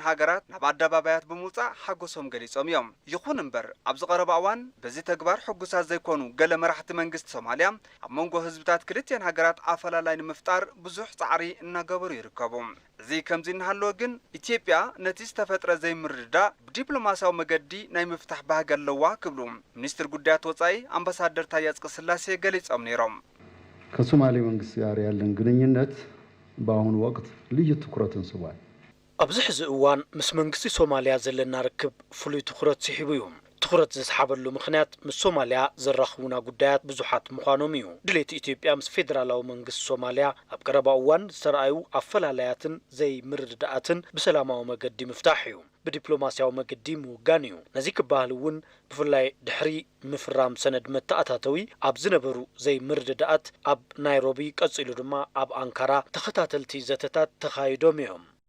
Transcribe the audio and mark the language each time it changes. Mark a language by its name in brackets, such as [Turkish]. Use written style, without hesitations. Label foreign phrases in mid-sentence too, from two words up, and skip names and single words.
[Tigrinya] ሃገራት ናብ ኣደባባያት ብምውፃእ ሓጎሶም ገሊፆም እዮም። ይኹን እምበር ኣብዚ ቀረባ እዋን በዚ ተግባር ሕጉሳት ዘይኮኑ ገለ መራሕቲ መንግስቲ ሶማልያ ኣብ መንጎ ህዝብታት ክልቲአን ሃገራት ኣፈላላይ ንምፍጣር ብዙሕ ፃዕሪ እናገበሩ ይርከቡ። እዚ ከምዚ እናሃለወ ግን ኢትዮጵያ ነቲ ዝተፈጥረ ዘይምርድዳእ ብዲፕሎማስያዊ መገዲ ናይ ምፍታሕ ባህጊ ኣለዋ ክብሉ ሚኒስትር ጉዳያት ወፃኢ ኣምባሳደር ታዬ አጽቀሥላሴ ገሊፆም ነይሮም። [Amharic] ከሶማሌ መንግስት ጋር ያለን ግንኙነት በአሁኑ ወቅት ልዩ ትኩረትን ስቧል። [Tigrinya] ኣብዚ ሕዚ እዋን ምስ መንግስቲ ሶማልያ ዘለና ርክብ ፍሉይ ትኩረት ስሒቡ እዩ። ትኩረት ዝሰሓበሉ ምክንያት ምስ ሶማልያ ዘራኽቡና ጉዳያት ብዙሓት ምዃኖም እዩ። ድሌት ኢትዮጵያ ምስ ፌደራላዊ መንግስቲ ሶማልያ ኣብ ቀረባ እዋን ዝተረኣዩ ኣፈላላያትን ዘይምርድዳእትን ብሰላማዊ መገዲ ምፍታሕ እዩ። ብዲፕሎማስያዊ መገዲ ምውጋን እዩ። ነዚ ክበሃል እውን ብፍላይ ድሕሪ ምፍራም ሰነድ መተኣታተዊ ኣብ ዝነበሩ ዘይምርድዳእት ኣብ ናይሮቢ ቀፂሉ ድማ ኣብ አንካራ ተኸታተልቲ ዘተታት ተኻይዶም እዮም።